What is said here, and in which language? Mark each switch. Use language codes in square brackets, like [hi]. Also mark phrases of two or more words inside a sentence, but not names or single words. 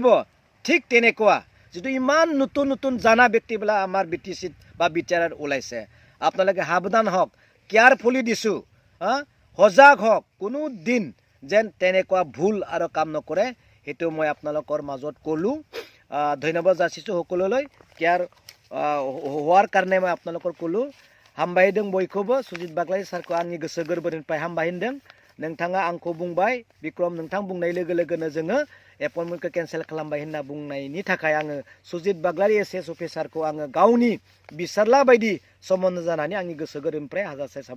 [as] ঠিক তেনেকুৱা যিটো ইমান নতুন নতুন জানা ব্যক্তিবিলাক আমাৰ বিটিচিত বা বিটিআৰত ওলাইছে, আপোনালোকে সাৱধান হওক, কেয়াৰফুলি দিছোঁ, সজাগ হওক, কোনো দিন যেন তেনেকুৱা ভুল আৰু কাম নকৰে, সেইটো মই আপোনালোকৰ মাজত ক'লোঁ। ধন্যবাদ যাচিছোঁ সকলোলৈ কেয়াৰ হোৱাৰ কাৰণে মই আপোনালোকৰ ক'লোঁ। [brx] हामबायदों बयखौबो सुजित बागलारी सारखौ आंनि गोसो गोरबोनिफ्राय हामबायदों। नोंथाङा आंखौ बुंबाय बिक्रम नोंथां बुंनाय लोगो लोगोनो जोङो एपइन्टमेन्टखौ केन्सेल खालामबाय होनना बुंनायनि थाखाय आङो सुजित बाग्लारि एस अफिसारखौ आङो गावनि बिसारला बायदि सोमोन्दो जानानै आंनि गोसो गोरबोनिफ्राय हाजारसे